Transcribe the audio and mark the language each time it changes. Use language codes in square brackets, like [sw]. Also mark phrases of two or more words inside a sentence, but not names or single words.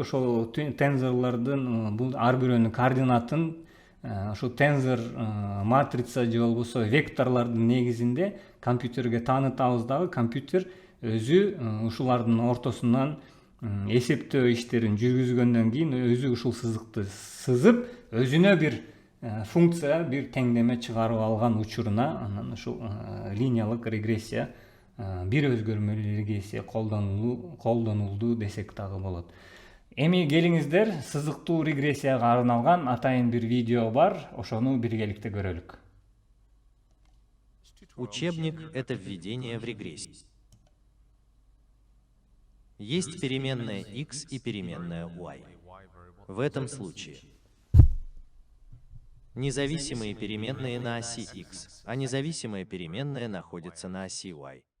[ky] Ошол тензорлордун бул ар бирөөнүн координатын ошол тензор, матрица же болбосо векторлордун негизинде компьютерге таанытабыз дагы компьютер өзү ушулардын ортосунан эсептөө иштерин жүргүзгөндөн кийин өзү ушул сызыкты сызып, өзүнө бир функция, бир теңдеме чыгарып алган учуруна анан ушул линиялык регрессия, бир өзгөрмөлүү регрессия колдонулду десек дагы болот. Эми келиңиздер, сызыктуу регрессияга арналган атайын бир видео бар, ошону биргеликте көрөлүк. [ru] Учебник — это введение в регрессию. Есть переменная x и переменная y. В этом случае независимые переменные на оси x, а независимая переменная находится на оси y.